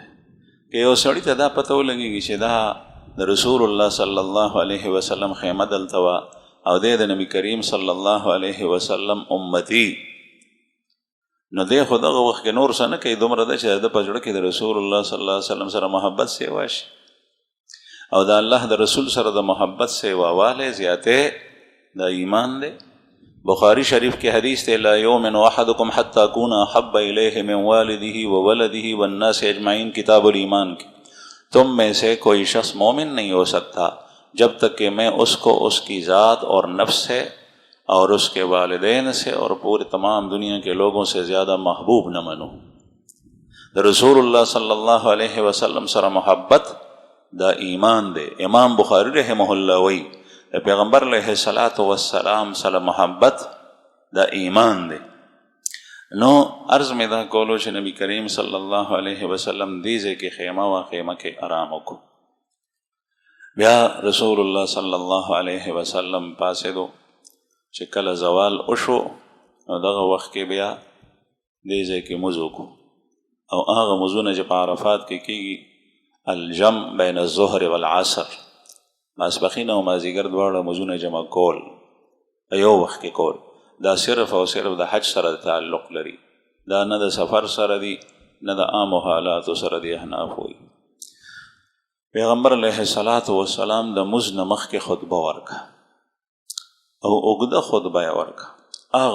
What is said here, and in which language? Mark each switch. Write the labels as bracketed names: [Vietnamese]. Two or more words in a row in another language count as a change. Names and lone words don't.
[Pashto] که یو سړي ته دا پته ولګېږي چې دا د رسول الله [Arabic] صلی الله علیه وسلم [Pashto] خیمه دلته وه او دی د نبی کریم [Arabic] صلی الله علیه وسلم [Pashto] امتی، نو دی خو دغه وخت کې نور څه نه کوي، دومره ده چې د په زړه کې د رسول الله [Arabic] صلی الله علیه وسلم [Pashto] سره محبت سیوا شي او د الله د رسول سره د محبت سیواوالی زیاتې د ایمان دی. بخاری شریف کې حدیث دی [Arabic] لا یؤمن احدکم حتی اکون احب الیہ من والده وولده والناس اجمعین، [Urdu] کتاب الایمان کی، تم میں سے کوئی شخص مومن نہیں ہو سکتا جب تک کہ میں اس کو اس کی ذات اور نفس سے اور اس کے والدین سے اور پورے تمام دنیا کے لوگوں سے زیادہ محبوب نہ منوں. [Pashto] رسول اللہ [Arabic] صلی اللہ علیہ وسلم [Pashto] سره محبت دا ایمان دے. امام بخاری [Arabic] رحمه الله [Pashto] وی پیغمبر [Arabic] علیہ الصلوۃ والسلام [Pashto] سره محبت دا ایمان دے. نو عرض میں دا کولو چې نبی کریم [Arabic] صلی الله علیه وسلم [Pashto] دیزه کې خیمه و خیمه کې آرام وکړو. بیا رسول الله [Arabic] صلی الله علیه وسلم [Pashto] پاسېدو چې کله زوال وشو نو دغه وخت کې بیا دې ځای کې مونځ وکړو او هغه مونځونه چې په عرفات کې کېږي [Arabic] الجمع بین الظهر والعصر، [Pashto] ماسپښین او مازدیګر دواړه مونځونه جمع کول یو وخت کې کول، دا صرف او صرف د حج سره تعلق لري، دا نه د سفر سره دی نه د عامو حالاتو سره دی. احناف وایي پیغمبر [Arabic] علیه السلام [Pashto] د مونځ نه مخکې خطبه ورکړه او اوږده خطبه یې ورکړه.